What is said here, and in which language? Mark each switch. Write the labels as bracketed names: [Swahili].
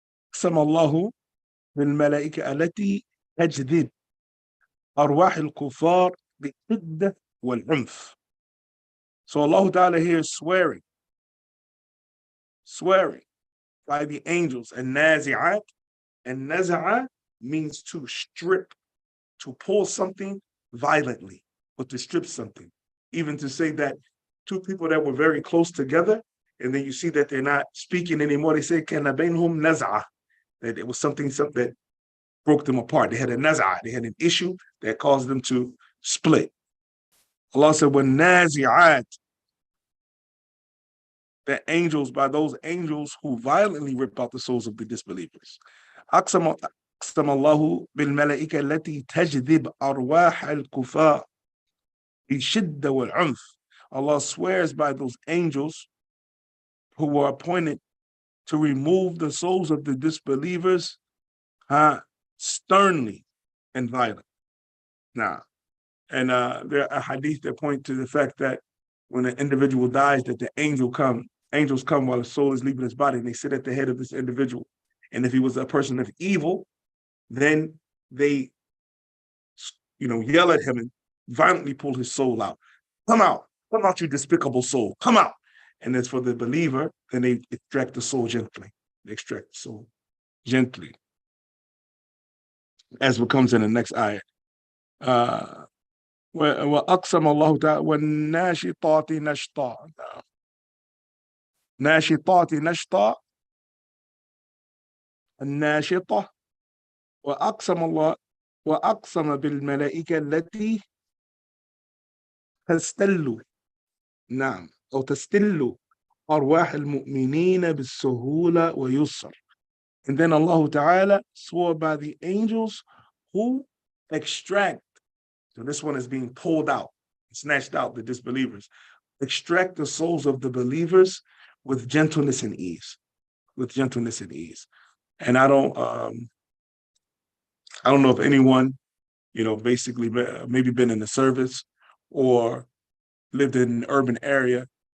[Arabic] أقسم الله بالملائكة التي تجذب أرواح الكفار بالشدة والعنف. [English] So Allah Ta'ala here is swearing by the angels. And nazi'at, and naza'a means to strip, to pull something violently, or to strip something. Even to say that two people that were very close together, and then you see that they're not speaking anymore, they say, [Arabic] kana bainhum naza'a, [English] that it was something that broke them apart. They had a naza'a, they had an issue that caused them to split. Allah said, when nazi'at, the angels, by those angels who violently rip out the souls of the disbelievers. [Arabic] أقسم الله بالملائكة التي تجذب أرواح الكفار بشدة والعنف. [English] Allah swears by those angels who were appointed to remove the souls of the disbelievers sternly and violently. Now, and there are hadith that point to the fact that when an individual dies, that the angels come while the soul is leaving his body, and they sit at the head of this individual. And if he was a person of evil, then they, yell at him and violently pull his soul out. Come out, you despicable soul, come out. And as for the believer, then they extract the soul gently. They extract the soul gently, as what comes in the next ayah. [Arabic] وأقسم الله تعالى والناشطات نشطا. ناشطات نشطا، الناشطة. وأقسم بالملائكة التي تستل، نعم، أو تستل أرواح المؤمنين بالسهولة ويسر. [English] And then Allah Ta'ala swore by the angels who extract. So this one is being pulled out, snatched out, the disbelievers. Extract the souls of the believers with gentleness and ease. With gentleness and ease. And I don't know if anyone, basically maybe been in the service or lived in an urban area.